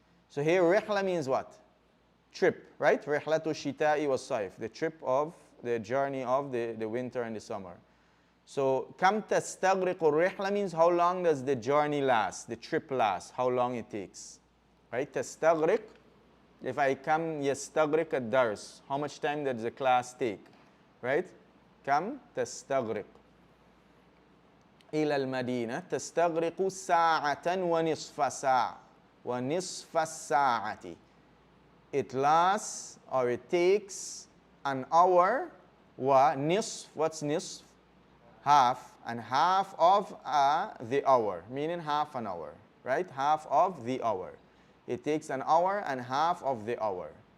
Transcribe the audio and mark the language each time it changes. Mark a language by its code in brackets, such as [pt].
[en] So here rihla means what? Trip, right? Rihlatu shita'i was saif, the trip of the journey of the winter and the summer. So kam tastaghriqu rihla means how long does the journey last, the trip last, how long it takes. Right? Tastaghriq, if I come yastaghriq ad-dars, how much time does the class take? Right? Kam tastaghriq. [ar] إلى المدينة تستغرق ساعة ونصف ساعة ونصف الساعة. [en] It lasts or it takes an hour. Nisf, what's nisf? Half, and half of the hour, meaning half an hour, right? Half of the hour. It takes an hour and half of the hour.